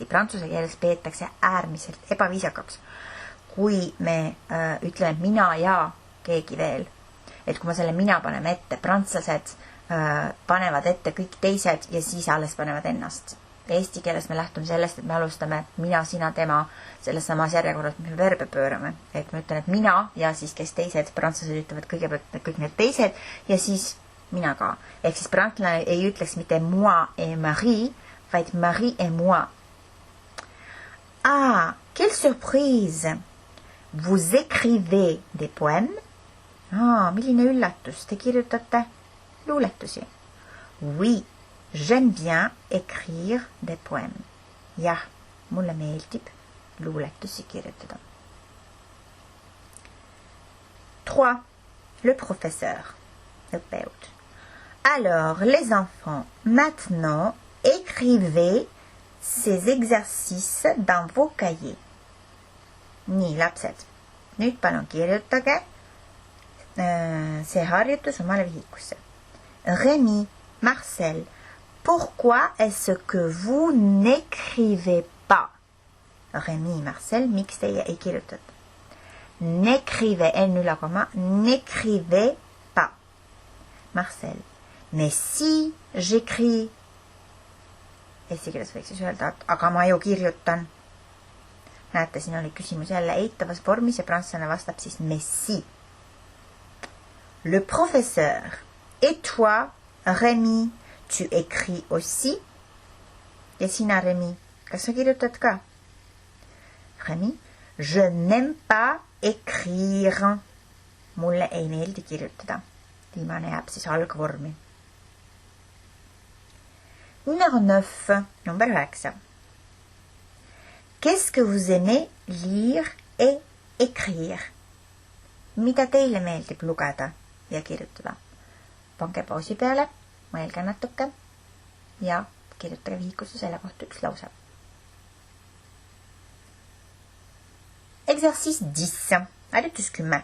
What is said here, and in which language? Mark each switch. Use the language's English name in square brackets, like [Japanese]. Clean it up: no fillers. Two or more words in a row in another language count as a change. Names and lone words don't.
[Estonian] Prantsuse keeles peetakse äärmiselt ebaviisakaks. Kui me ütleme mina ja keegi veel, et kui me selle mina paneme ette, prantslased panevad ette kõik teised ja siis alles panevad ennast. Eesti keeles me lähtume sellest, et me alustame mina, sina, tema selles samas järjekorras, mis me verbe pöörame. Et me ütlen, et mina ja siis kes teised, prantslased ütlevad kõigepealt kõik need teised ja siis mina ka. Ehk siis prantslane ei ütleks mitte [French] moi et Marie, [Estonian] vaid [French] Marie et moi. Ah, quelle surprise! Vous écrivez des poèmes? [Estonian] Ah, milline üllatus, te kirjutate luuletusi? [French] Oui. J'aime bien écrire des poèmes. [Estonian] Jah, mulle meeldib luuletusi kirjutada. 3. [French] Le professeur. [Estonian] Õppejõud. [French] Alors, les enfants, maintenant, écrivez ces exercices dans vos cahiers. [Estonian] Nii, lapsed. Nüüd palun kirjutage see harjutus omale vihikusse. [French] Rémi, Marcel, pourquoi est-ce que vous n'écrivez pas? Rémi, Marcel, [Estonian] miks teie ei kirjutada? [French] N'écrivez, n'écrivez pas. Marcel, mais si j'écris. [Estonian] Eesti keeles võiks siis öelda, aga ma ju kirjutan. Näete, siin oli küsimus jälle eitavas vormis ja prantslane vastab siis [French] mais si. Le professeur, et toi, Rémi, tu écris aussi? [Estonian] Ja sina, Rémi, kas sa kirjutad ka? [French] Rémi, je n'aime pas écrire. [Estonian] Mulle ei meeldi kirjutada. Viimane jääb siis algvormi. [French] Numéro 9, number 9. Qu'est-ce que vous aimez lire et écrire? [Estonian] Mida teile meeldib lugeda ja kirjutada? Pange pausi peale, mõelge natuke ja kirjutage vihikusse selle kohta üks lause. [French] Exercice 10, harjutus 10.